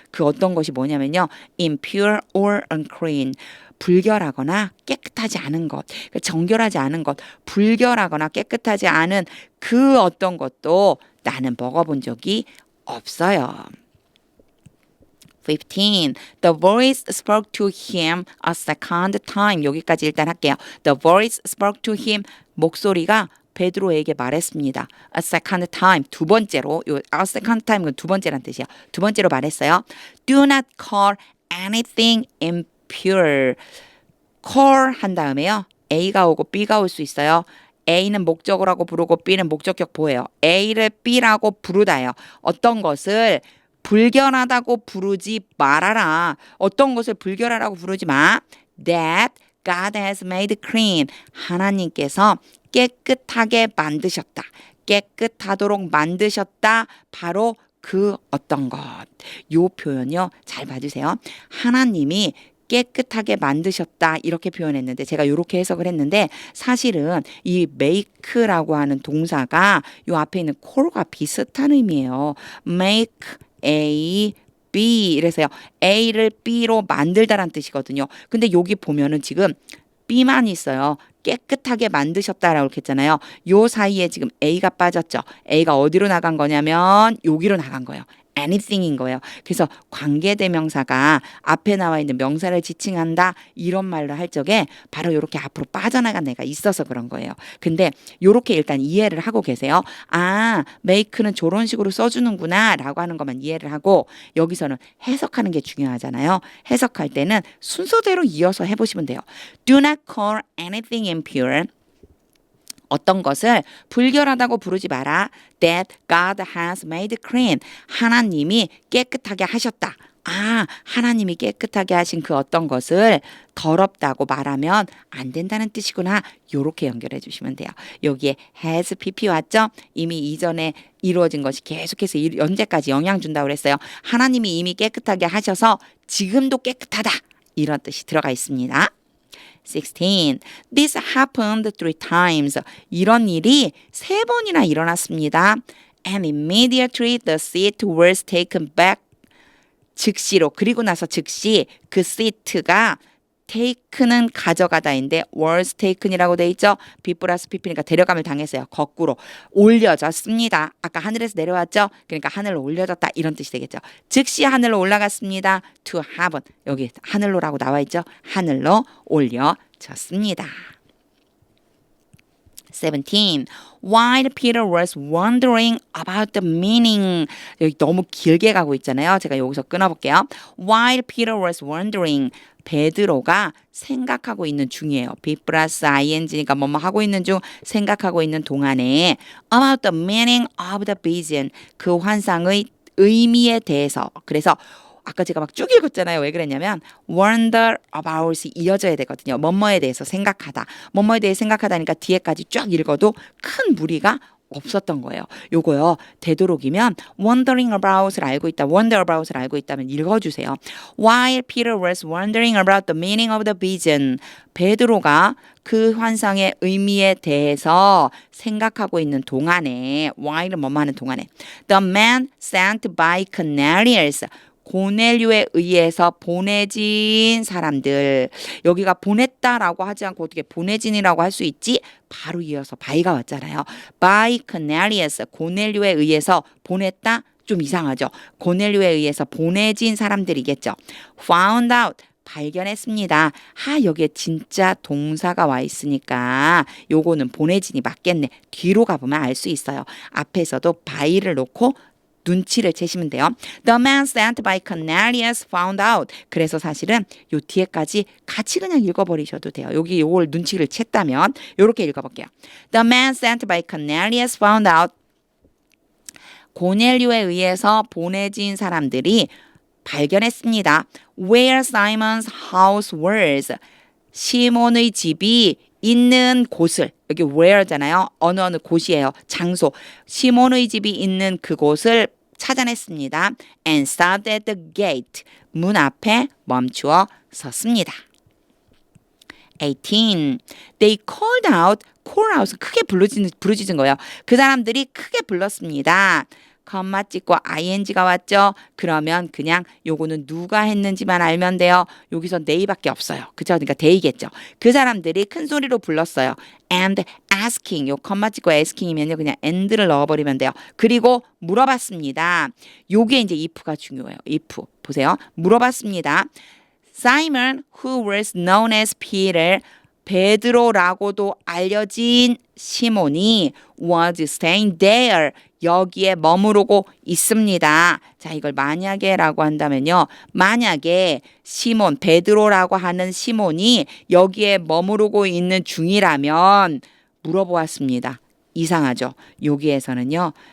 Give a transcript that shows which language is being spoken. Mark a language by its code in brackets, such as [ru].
[ko] 그 어떤 것이 뭐냐면요. [en] impure or unclean. [ko] 불결하거나 깨끗하지 않은 것, 정결하지 않은 것, 불결하거나 깨끗하지 않은 그 어떤 것도 나는 먹어본 적이 없어요. 15. [en] The voice spoke to him a second time. [ko] 여기까지 일단 할게요. [en] The voice spoke to him. [ko] 목소리가 베드로에게 말했습니다. [en] A second time, [ko] 두 번째로. 요 a second time은 두 번째란 뜻이에요. 두 번째로 말했어요. [en] Do not call anything impure. [ko] call 한 다음에요. A가 오고 B가 올 수 있어요. A는 목적어라고 부르고 B는 목적격 보여요. A를 B라고 부르다요. 어떤 것을 불결하다고 부르지 말아라. 어떤 것을 불결하다고 부르지 마. [en] That God has made clean. [ko] 하나님께서 깨끗하게 만드셨다. 깨끗하도록 만드셨다. 바로 그 어떤 것. 요 표현요. 잘 봐주세요. 하나님이 깨끗하게 만드셨다 이렇게 표현했는데 제가 이렇게 해석을 했는데 사실은 이 make라고 하는 동사가 요 앞에 있는 call과 비슷한 의미예요. make A, B 이래서요. A를 B로 만들다란 뜻이거든요. 근데 여기 보면은 지금 B만 있어요. 깨끗하게 만드셨다라고 이렇게 했잖아요. 요 사이에 지금 A가 빠졌죠. A가 어디로 나간 거냐면 여기로 나간 거예요. anything인 거예요. 그래서 관계대명사가 앞에 나와 있는 명사를 지칭한다 이런 말로 할 적에 바로 이렇게 앞으로 빠져나간 애가 있어서 그런 거예요. 근데 이렇게 일단 이해를 하고 계세요. 아, make는 저런 식으로 써주는구나 라고 하는 것만 이해를 하고 여기서는 해석하는 게 중요하잖아요. 해석할 때는 순서대로 이어서 해보시면 돼요. [en] Do not call anything impure. [ko] 어떤 것을 불결하다고 부르지 마라. [en] That God has made clean. [ko] 하나님이 깨끗하게 하셨다. 아, 하나님이 깨끗하게 하신 그 어떤 것을 더럽다고 말하면 안 된다는 뜻이구나. 요렇게 연결해 주시면 돼요. 여기에 has pp 왔죠? 이미 이전에 이루어진 것이 계속해서 현재까지 영향 준다고 그랬어요. 하나님이 이미 깨끗하게 하셔서 지금도 깨끗하다. 이런 뜻이 들어가 있습니다. [en] 16. This happened 3 times. [ko] 이런 일이 3번이나 일어났습니다. [en] And immediately the seat was taken back. [ko] 즉시로 그리고 나서 즉시 그 seat가 taken은 가져가다인데 was taken이라고 돼 있죠. B 플러스 pp니까 데려감을 당했어요. 거꾸로 올려졌습니다. 아까 하늘에서 내려왔죠. 그러니까 하늘로 올려졌다 이런 뜻이 되겠죠. 즉시 하늘로 올라갔습니다. [en] to heaven. [ko] 여기 하늘로라고 나와 있죠. 하늘로 올려졌습니다. 17. [en] While Peter was wondering about the meaning. [ko] 여기 너무 길게 가고 있잖아요. 제가 여기서 끊어볼게요. [en] While Peter was wondering. [ko] 베드로가 생각하고 있는 중이에요. be 플러스 ing니까 뭐뭐 하고 있는 중 생각하고 있는 동안에 [en] about the meaning of the vision. [ko] 그 환상의 의미에 대해서. 그래서 아까 제가 막 쭉 읽었잖아요. 왜 그랬냐면 wonder about이 이어져야 되거든요. 뭐뭐에 대해서 생각하다. 뭐뭐에 대해 생각하다니까 뒤에까지 쫙 읽어도 큰 무리가 없었던 거예요. 요거요. 되도록이면 wondering about을 알고 있다. wonder about을 알고 있다면 읽어주세요. [en] While Peter was wondering about the meaning of the vision. [ko] 베드로가 그 환상의 의미에 대해서 생각하고 있는 동안에 while은 뭐뭐 하는 동안에 [en] the man sent by Cornelius. [ko] 고넬료에 의해서 보내진 사람들. 여기가 보냈다라고 하지 않고 어떻게 보내진이라고 할 수 있지? 바로 이어서 by가 왔잖아요. [en] by Cornelius. [ko] 고넬료에 의해서 보냈다? 좀 이상하죠. 고넬료에 의해서 보내진 사람들이겠죠. [en] found out. [ko] 발견했습니다. 여기에 진짜 동사가 와 있으니까 요거는 보내진이 맞겠네. 뒤로 가보면 알 수 있어요. 앞에서도 by를 놓고 눈치를 채시면 돼요. [en] The man sent by Cornelius found out. [ko] 그래서 사실은 요 뒤에까지 같이 그냥 읽어버리셔도 돼요. 여기 요걸 눈치를 챘다면 요렇게 읽어볼게요. [en] The man sent by Cornelius found out. [ko] 고넬료에 의해서 보내진 사람들이 발견했습니다. [en] Where Simon's house was. [ko] 시몬의 집이 있는 곳을 여기 where잖아요. 어느 곳이에요. 장소. 시몬의 집이 있는 그곳을 찾아냈습니다. And stopped at the gate. 문 앞에 멈추어 섰습니다. [en] 18. They called out. [ko] call out은 크게 부르짖은 거예요. 그 사람들이 크게 불렀습니다. 컴마 찍고 ing가 왔죠. 그러면 그냥 요거는 누가 했는지만 알면 돼요. 여기서 they밖에 없어요. 그죠? 그러니까 they겠죠. 그 사람들이 큰 소리로 불렀어요. [en] And asking. [ko] 요 컴마 찍고 asking이면요. 그냥 and를 넣어버리면 돼요. 그리고 물어봤습니다. 요게 이제 if가 중요해요. [en] if. [ko] 보세요. 물어봤습니다. [en] Simon, who was known as Peter. [ko] 베드로라고도 알려진 시몬이 [en] was staying there. [ko] 여기에 머무르고 있습니다. 자, 이걸 만약에라고 한다면요. 만약에 시몬, 베드로라고 하는 시몬이 여기에 머무르고 있는 중이라면 물어보았습니다. 이상하죠? 여기에서는요.